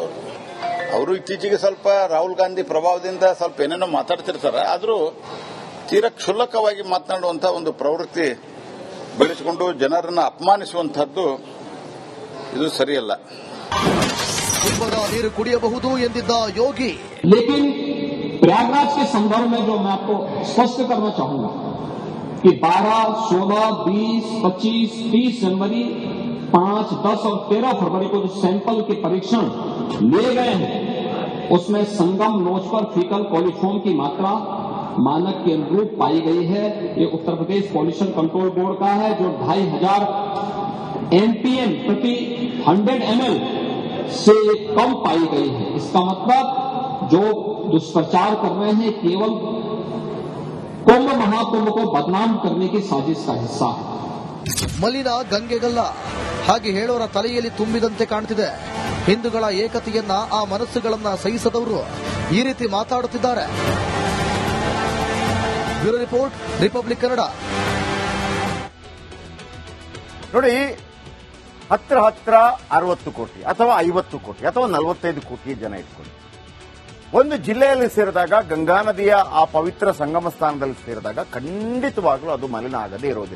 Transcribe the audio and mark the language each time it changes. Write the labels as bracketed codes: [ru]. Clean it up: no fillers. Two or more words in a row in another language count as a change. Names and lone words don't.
[kn] ಅವರು ಇತ್ತೀಚೆಗೆ ಸ್ವಲ್ಪ ರಾಹುಲ್ ಗಾಂಧಿ ಪ್ರಭಾವದಿಂದ ಸ್ವಲ್ಪ ಏನೇನೋ ಮಾತಾಡ್ತಿರ್ತಾರೆ. ಆದರೂ ತೀರಾ ಕ್ಷುಲ್ಲಕವಾಗಿ ಮಾತನಾಡುವಂತ ಒಂದು ಪ್ರವೃತ್ತಿ ಬೆಳೆಸಿಕೊಂಡು ಜನರನ್ನ ಅಪಮಾನಿಸುವಂತಹದ್ದು ಇದು ಸರಿಯಲ್ಲ. ಕುಂಭದ ನೀರು ಕುಡಿಯಬಹುದು ಎಂದಿದ್ದ ಯೋಗಿ. [hi] लेकिन प्रयागराज के संदर्भ में जो मैं आपको स्पष्ट करना चाहूंगा कि 12, 16, 20, 25, 30 जनवरी, 5, 10 और 13 फरवरी को जो सैंपल के परीक्षण लिए गए हैं, उसमें संगम नोच पर [en] fecal coliform [hi] की मात्रा मानक के अनुरूप पाई गई है. ये उत्तर प्रदेश पॉल्यूशन कंट्रोल बोर्ड का है, जो 2500 एमपीएम प्रति 100 ml से कम पाई गई है. इसका मतलब जो दुष्प्रचार कर रहे हैं केवल कुंभ महाकुंभ को बदनाम करने की साजिश का हिस्सा है. [kn] ಮಲಿನ ಗಂಗೆಗಲ್ಲ ಹಾಗೆ ಹೇಳೋರ ತಲೆಯಲ್ಲಿ ತುಂಬಿದಂತೆ ಕಾಣ್ತಿದೆ. ಹಿಂದೂಗಳ ಏಕತೆಯನ್ನ, ಆ ಮನಸ್ಸುಗಳನ್ನ ಸಹಿಸದವರು ಈ ರೀತಿ ಮಾತಾಡುತ್ತಿದ್ದಾರೆ. [en] bureau report, [kn] ರಿಪಬ್ಲಿಕ್ ಕನ್ನಡ. ನೋಡಿ, ಹತ್ರ 60 ಕೋಟಿ ಅಥವಾ 50 ಕೋಟಿ ಅಥವಾ 45 ಕೋಟಿ ಜನ ಇಟ್ಕೊಂಡು ಒಂದು ಜಿಲ್ಲೆಯಲ್ಲಿ ಸೇರಿದಾಗ, ಗಂಗಾ ನದಿಯ ಆ ಪವಿತ್ರ ಸಂಗಮ ಸ್ಥಾನದಲ್ಲಿ ಸೇರಿದಾಗ ಖಂಡಿತವಾಗ್ಲೂ ಅದು ಮಲಿನ ಆಗದೇ ಇರೋದಿಲ್ಲ.